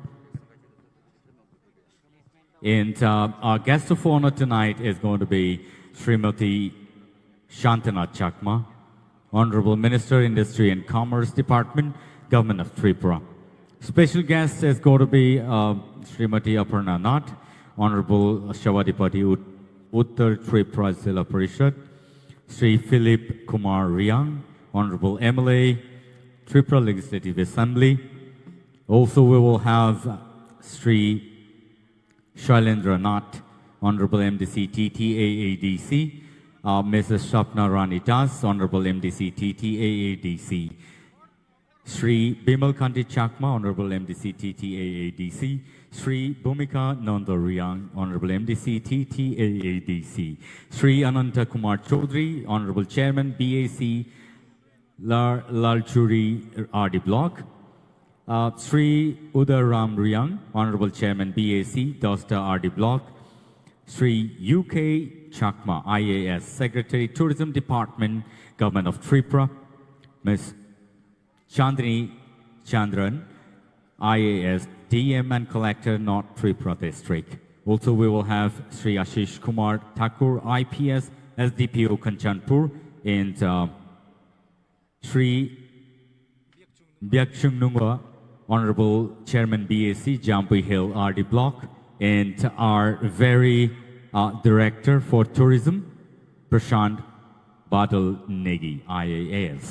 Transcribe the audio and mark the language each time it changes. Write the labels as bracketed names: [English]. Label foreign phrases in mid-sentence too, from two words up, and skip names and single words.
[English] And our guest of honor tonight is going to be Srimati Shantana Chakma, Honorable Minister, Industry and Commerce Department, Government of Tripura. Special guest is going to be Srimati Aparna Nath, Honorable Shavadipati Uttar Tripura Zilla Parishad, Sri Philip Kumar Riang, Honorable MLA, Tripura Legislative Assembly. Also, we will have Sri Shailendra Nath, Honorable MDC TTAADC, Mrs. Shapna Rani Das, Honorable MDC TTAADC, Sri Bimal Kanti Chakma, Honorable MDC TTAADC, Sri Bhumika Nandariang, Honorable MDC TTAADC, Sri Ananta Kumar Chaudhary, Honorable Chairman BAC Lalchuri RD Block, Sri Udaram Riang, Honorable Chairman BAC Dosta RD Block, Sri UK Chakma IAS Secretary Tourism Department, Government of Tripura, Ms. Chandini Chandran, IAS DM and Collector, North Tripura District. Also, we will have Sri Ashish Kumar Thakur, IPS SDPO Kanchanpur, and Sri Byakchung Nungwa, Honorable Chairman BAC Jambu Hill RD Block, and our very Director for Tourism, Prashant Badal Negi, IAS.